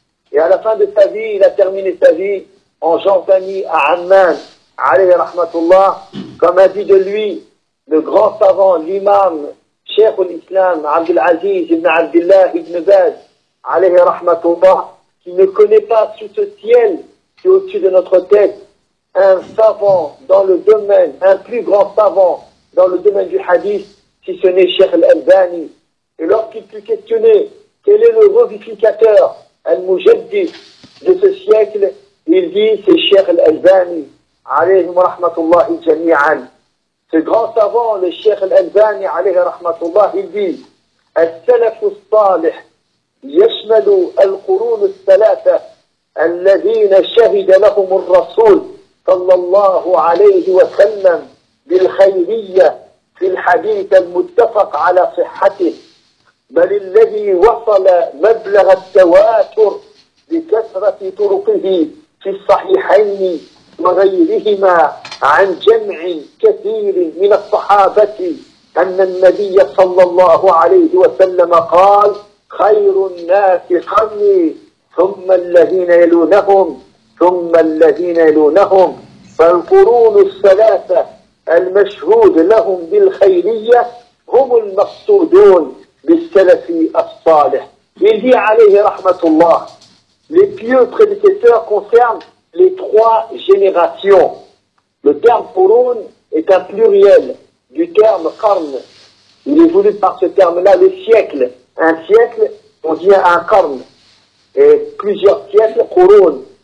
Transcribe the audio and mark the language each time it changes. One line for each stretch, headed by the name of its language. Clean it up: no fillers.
French: Et à la fin de sa vie, il a terminé sa vie en Jordanie, à Amman, alayhi rahmatullah, comme a dit de lui le grand savant, l'imam, Cheikh al-Islam, Abdul Aziz ibn Abdullah ibn Baz, alayhi rahmatullah, qui ne connaît pas sous ce ciel qui est au-dessus de notre tête un savant dans le domaine, un plus grand savant dans le domaine du hadith, si ce n'est Cheikh al-Albani. Et lorsqu'il fut questionné quel est le revivificateur al-Mujaddid de ce siècle, il dit c'est Cheikh al-Albani, alayhi rahmatullah jami'an. Ce grand savant, le Cheikh al-Albani, alayhi rahmatullah, il dit
Arabic: al-salaf al-salih يشمل القرون الثلاثة الذين شهد لهم الرسول صلى الله عليه وسلم بالخيرية في الحديث المتفق على صحته، بل الذي وصل مبلغ التواتر بكثرة طرقه في الصحيحين وغيرهما عن جمع كثير من الصحابة، أن النبي صلى الله عليه وسلم قال خير الناس قبلي ثم الذين يلونهم ثم الذين يلونهم. فالقرون الثلاثة المشهود لهم بالخيرية هم المقصودون بالسلف الصالح.
French: Il dit
Arabic: عليه رحمة الله,
French: les pieux prédicateurs concernent les trois générations. Le terme قرون est un pluriel du terme قرن. Il est voulu par ce terme-là le siècle. Un siècle, on dit un qarn, et plusieurs siècles, qurun.